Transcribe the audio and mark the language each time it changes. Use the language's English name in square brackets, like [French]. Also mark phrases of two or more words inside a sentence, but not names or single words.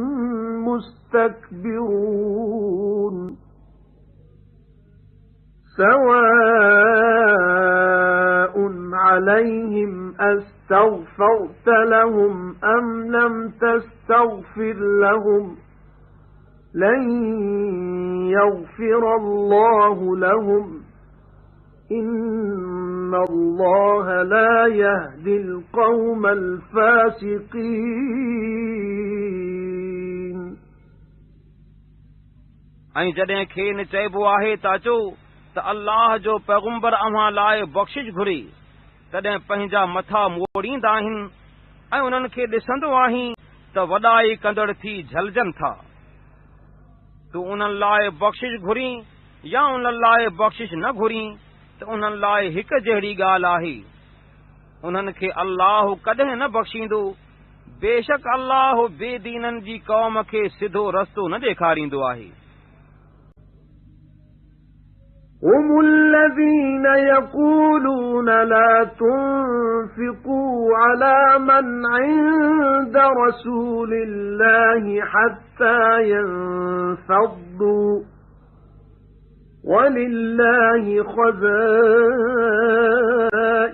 [Arabic] مُسْتَكْبِرُونَ سَوَاءٌ عَلَيْهِمْ أَسْتَغْفَرْتَ لَهُمْ أَمْ لَمْ تَسْتَغْفِرْ لَهُمْ لَن يَغْفِرَ اللَّهُ لَهُمْ إِنَّ اللَّهَ لَا يَهْدِي الْقَوْمَ الْفَاسِقِينَ। [Sindhi] ऐं जॾहिं खेनि चइबो आहे त अचो त अल्लाह जो पैगुंबर अव्हां लाइ बख़्शिश घुरे तॾहिं पंहिंजा मथा मोड़ींदा आहिनि ऐं उन्हनि खे ॾिसंदो आहीं त वॾाई कंदड़ थी झलजनि था। तूं उन्हनि लाइ बख़्शिश घुरी या उन्हनि लाइ बख़्शिश न घुरी त उन्हनि लाइ हिकु जहिड़ी ॻाल्हि आहे। उन्हनि खे अल्लाह कॾहिं न बख़्शींदो। बेशक अल्लाह बेदीननि जी क़ौम खे सिधो रस्तो न ॾेखारींदो आहे। [Arabic] هم الذين يقولون لا تنفقوا على من عند رسول الله حتى ينفضوا ولله خزائن